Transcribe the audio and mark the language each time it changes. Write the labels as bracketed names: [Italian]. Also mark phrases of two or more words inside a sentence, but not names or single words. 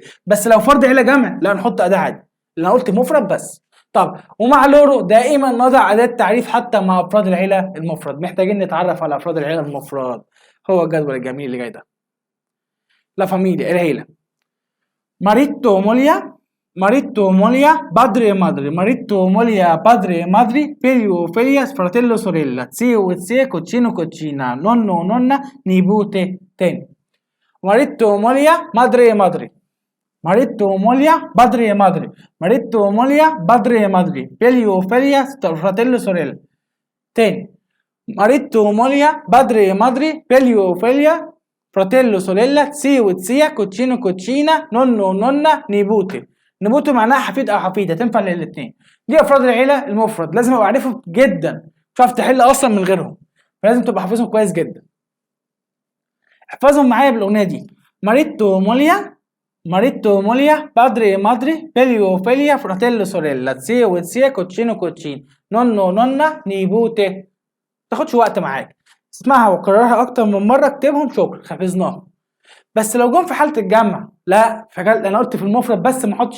[Arabic] بس لو فرد عيله جمع لا نحط اداه عادي، اللي انا قلت مفرد بس. طب ومع لورو دائما نضع أداة تعريف حتى مع أفراد العيلة المفرد. محتاجين نتعرف على أفراد العيلة المفرد، هو الجدول الجميل اللي جاي ده. [Italian] la famiglia, العيلة. marito moglie marito moglie padre e madre marito moglie padre e madre figlio figlia fratello sorella zio e zia cugino cugina nonno nonna nipote تاني marito moglie madre e madre marito moglie padre e madre marito moglie padre e madre figlio figlia fratello sorella [Arabic] تاني [Italian] marito moglie padre e madre figlio figlia fratello sorella zio e zia cugino cugina nonno nonna nipote [Arabic] نبوته معناها حفيد او حفيده تنفع للاثنين دي افراد العيله المفرد لازم ابقى عارفهم جدا مش هعرف تحل اصلا من غيرهم فلازم تبقى حافظهم كويس جدا احفظهم معايا بالاغنيه دي [Italian] marito moglie padre madre figlio figlia fratello sorella zio e zia cugino cugina nonno nonna nipote [Arabic] تاخدش وقت معاك اسمعها وكررها اكتر من مره اكتبهم شكرا حفظناهم بس لو جم في حاله الجمع لا انا قلت في المفرد بس ما احطش